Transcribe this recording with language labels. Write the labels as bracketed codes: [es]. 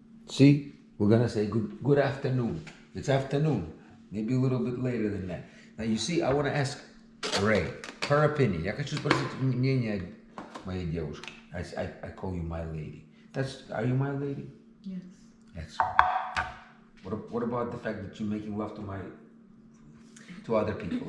[en] See, we're gonna say good afternoon. It's afternoon, maybe a little bit later than that. Now you see, I want to ask Ray her opinion. [ru] Я хочу спросить мнение моей девушки. [en] I call you my lady. Are you my lady? Yes. That's what about the fact that you're making love to other people?